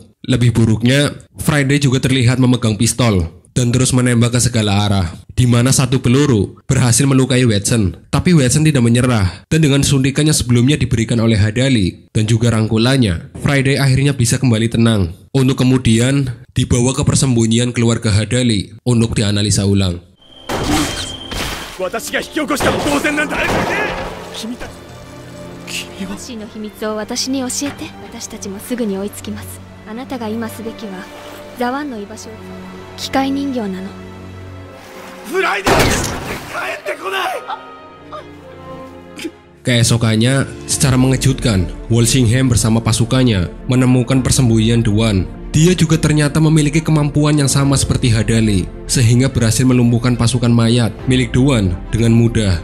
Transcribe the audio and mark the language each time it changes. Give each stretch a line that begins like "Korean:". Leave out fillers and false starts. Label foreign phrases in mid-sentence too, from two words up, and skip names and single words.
Indonesian: Lebih buruknya, Friday juga terlihat memegang pistol dan terus menembak ke segala arah, di mana satu peluru berhasil melukai Watson. Tapi Watson tidak menyerah, dan dengan suntikan yang sebelumnya diberikan oleh Hadali dan juga rangkulannya, Friday akhirnya bisa kembali tenang, untuk kemudian dibawa ke persembunyian keluarga Hadali untuk dianalisa ulang.
Japanese: 私の秘密を私に教えて。私たちもすぐに追いつきます。あなたが今すべきはザワンの居場所を。機械人形なの。
Indonesian: Keesokannya, secara mengejutkan, Walsingham bersama pasukannya menemukan persembunyian Duan. Dia juga ternyata memiliki kemampuan yang sama seperti Hadali, sehingga berhasil melumpuhkan pasukan mayat milik Duan dengan mudah.